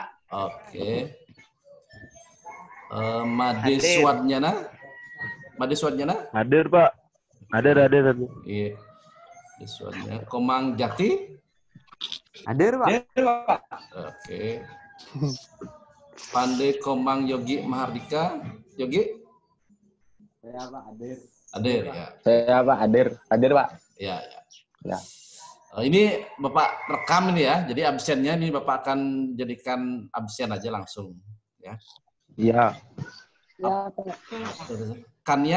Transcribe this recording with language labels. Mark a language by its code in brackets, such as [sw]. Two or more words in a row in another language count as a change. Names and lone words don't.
[id] Oke. Made Swadnyana? Made Swadnyana? Hadir, Pak. Hadir. Iya. Swadnyana. Komang Jati? Hadir, Pak. Hadir, Pak. Oke. Pande Komang Yogi Mahardika? Yogi? Saya Pak, hadir. Hadir, ya. Saya Pak, hadir. Hadir, Pak. Ya. Ya. Ini Bapak rekam ini ya. Jadi absennya ini Bapak akan jadikan absen aja langsung. Ya. Iya. Ya, Pak. Kannya?